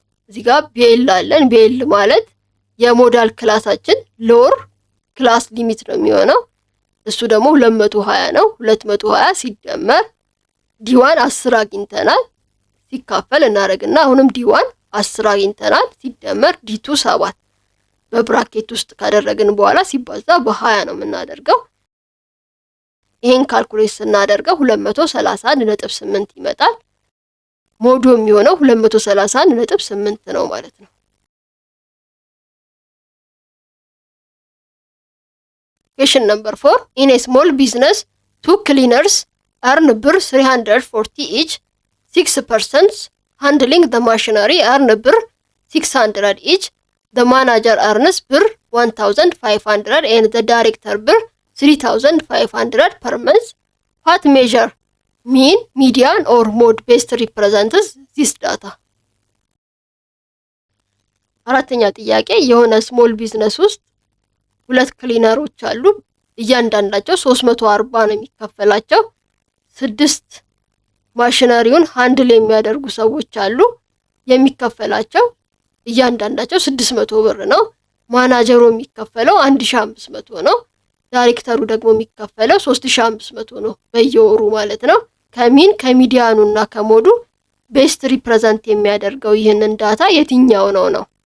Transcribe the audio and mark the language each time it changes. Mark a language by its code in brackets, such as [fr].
[am] እዚህ ጋር ቢኤል አለን። ቢኤል ማለት የሞዳል ክላሳችን ሎወር ክላስ ሊሚት ነው የሚሆነው። እሱ ደግሞ 220 ነው። 220 ሲደመር ዲ1 10 አግኝተናል ሲካፈል እናደርግና አሁንም ዲ1 10 አግኝተናል ሲደመር ዲ2 7 በብራኬት ውስጥ ካደረግን በኋላ ሲባዛ በ20 ነው የምናደርገው። ይሄን ካልኩሌት ስናደርገው 231.8 ይመጣል። ሞዱ የሚሆነው 231.8 ነው ማለት ነው። [en] Question number 4. In a small business, 2 cleaners earn ብር 340 each. 6 persons handling the machinery earn ብር 600 each. The manager earns ብር 1500 and the director ብር 3500 per month. What measure mean, median or mode best represents this data? [am] አራተኛ ጥያቄ የሆነ ስሞል ቢዝነስ ውስጥ 2 ክሊነሮች አሉ። እያንዳንዳቸው 340 ነው የሚከፈላቸው። 6 ማሽነሪውን ሃንድል የሚያደርጉ ሰዎች አሉ። የሚከፈላቸው እያንዳንዳቸው 600 ብር ነው። ማናጀሩ የሚከፈለው 1500 ነው። ዳይሬክተሩ ደግሞ የሚከፈለው 3500 ነው በየወሩ ማለት ነው። ከሚን ከሚዲያኑና ከሞዱ ቤስት ሪፕሬዘንት የሚያደርገው ይህንን ዳታ የትኛው ነው ነው?